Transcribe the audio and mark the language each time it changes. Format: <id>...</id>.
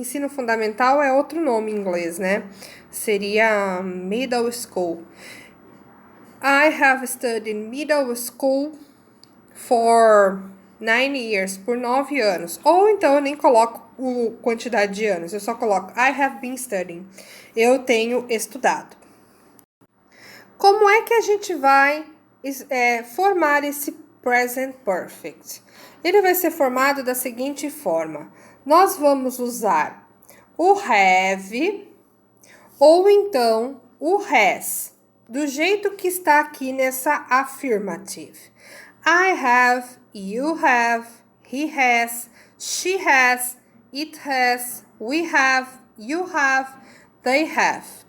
<pt>Ensino fundamental é outro nome em inglês, né? Seria middle school.</pt> <en>I have studied middle school for 9 years,</en> <pt>por 9 anos. Ou então eu nem coloco a quantidade de anos, eu só coloco</pt> <en>I have been studying.</en> <pt>Eu tenho estudado. Como é que a gente vai formar esse present perfect? Ele vai ser formado da seguinte forma. Nós vamos usar o have ou então o has, do jeito que está aqui nessa affirmative.</pt> <en>I have, you have, he has, she has, it has, we have, you have, they have.</en>